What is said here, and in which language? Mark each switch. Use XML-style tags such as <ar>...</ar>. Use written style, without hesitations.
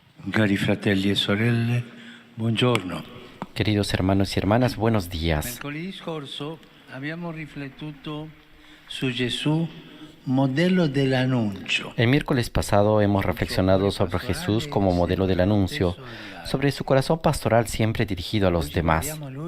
<it>Cari fratelli e sorelle, buongiorno.</it> <es>Queridos hermanos y hermanas, buenos días.</es> <it>Mercoledì scorso abbiamo riflettuto su Gesù, modelo dell'annuncio.</it> <es>El miércoles pasado hemos reflexionado sobre Jesús como modelo del anuncio, sobre su corazón pastoral siempre dirigido a los demás.</es>